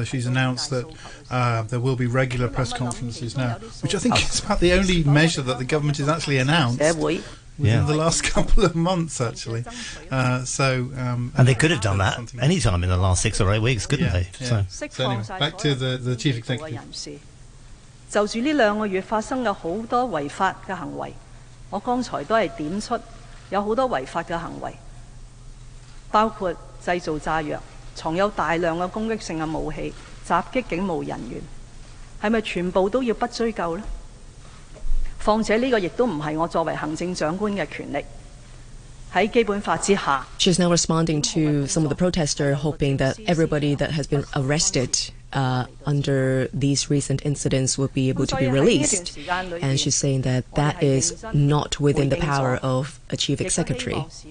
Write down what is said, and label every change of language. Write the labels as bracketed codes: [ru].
[en] She's announced that there will be regular press conferences now, which I think is about the only measure that the government has actually announced within the last couple of months, actually. And they could have done that any time in the last 6 or 8 weeks, couldn't they? So anyway, back to the chief executive. [yue] 就住呢兩個月發生嘅好多違法嘅行為，我剛才都係點出有好多違法嘅行為，包括製造炸藥、藏有大量嘅攻擊性嘅武器、襲擊警務人員，係咪全部都要不追究呢？況且呢個亦都唔係我作為行政長官嘅權力。 [en] She's now responding to some of the protesters, hoping that everybody that has been arrested under these recent incidents will be able to be released. And she's saying that that is not within the power of a chief executive.